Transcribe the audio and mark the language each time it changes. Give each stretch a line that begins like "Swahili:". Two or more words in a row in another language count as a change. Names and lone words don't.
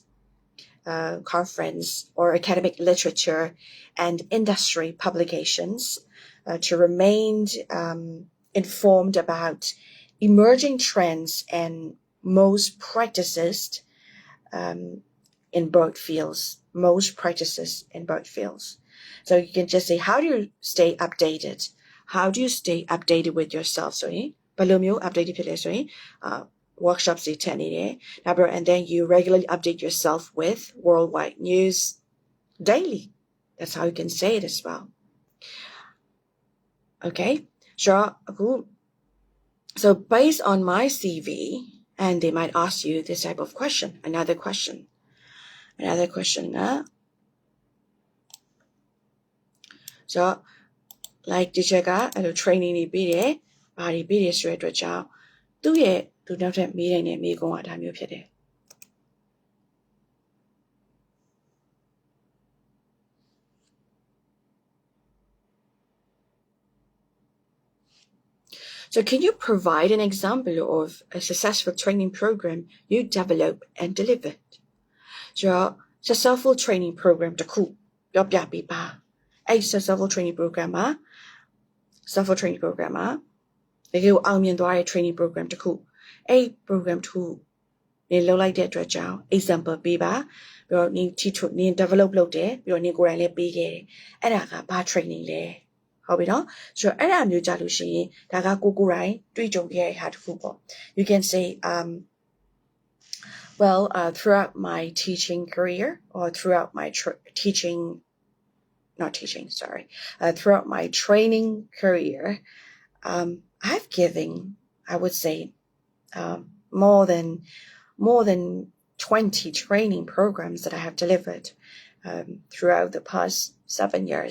English: or academic literature and industry publications to remain informed about emerging trends and most practices in both fields. So you can just say, how do you stay updated? How do you stay updated with yourself? So,
Burmese: ဘယ်လိုမျိုး updated ဖြစ်လဲဆိုရင် workshops တွေထည့်နေတယ်
English: and then you regularly update yourself with worldwide news daily. That's how you can say it as well. Okay, sure. So based on my CV, and they might ask you this type of question, another question.
Burmese: So like teacher ကအဲ့လို training တွေပေးတယ်ဘာတွေပေးတယ်ဆိုတဲ့အတွက်ကြောင့်သူနောက်ထပ်မေးနိုင်တဲ့မေးခွန်းကဒါမျိုးဖြစ်တယ်
English: So can you provide an example of a successful training program you developed and delivered? So successful training program
Burmese: တစ်ခုပြောပြပေးပါအဲ့
English: successful training program
Burmese: မှာတကယ်အောင်မြင်သွားတဲ့
English: training program
Burmese: တစ်ခုအဲ့ program တစ်ခုနေလောက်လိုက်တဲ့အတွက်ကြောင့် example ပေးပါပြီးတော့နင် develop လုပ်တယ်ပြီးတော့နင်ကိုယ်တိုင်လည်းပေးခဲ့တယ်အဲ့ဒါကဘာ training လဲဟုတ်ပြီနော်ဆိုတော့အဲ့ဒါမျိုးကြလို့ရှိရင်ဒါကကိုယ်တိုင်တွေ့ကြုံခဲ့တဲ့ဟာတစ်ခုပေါ့
English: you can say well throughout my teaching career or throughout my throughout my training career I've given I would say more than 20 training programs that I have delivered throughout the past 7 years.